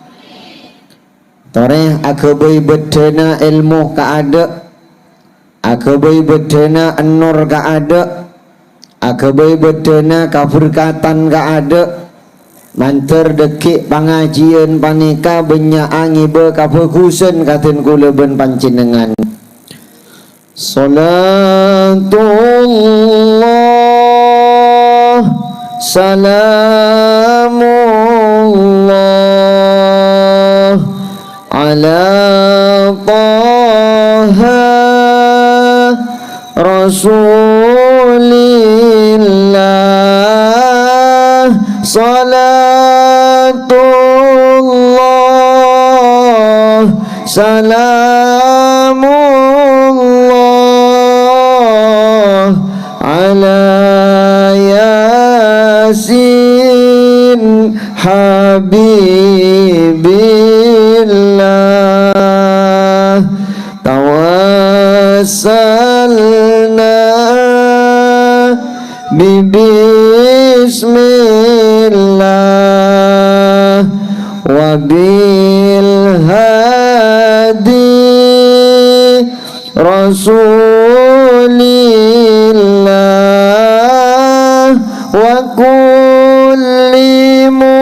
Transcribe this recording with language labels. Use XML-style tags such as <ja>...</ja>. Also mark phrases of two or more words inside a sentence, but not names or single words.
<mad>Toreh akabai bedena ilmu kaada, akabai bedena an-nur kaada, akabai bedena keberkatan kaada, manter dekik pengajian panika benyaangi be kafokusen katen kula ben panjenengan.</mad> <ar>صلاة الله سلام الله على طه رسول الله, صلاة الله سلام الله على يس حبيب الله، توسلنا بسم الله وبالهادي رسول الله وكل</ar>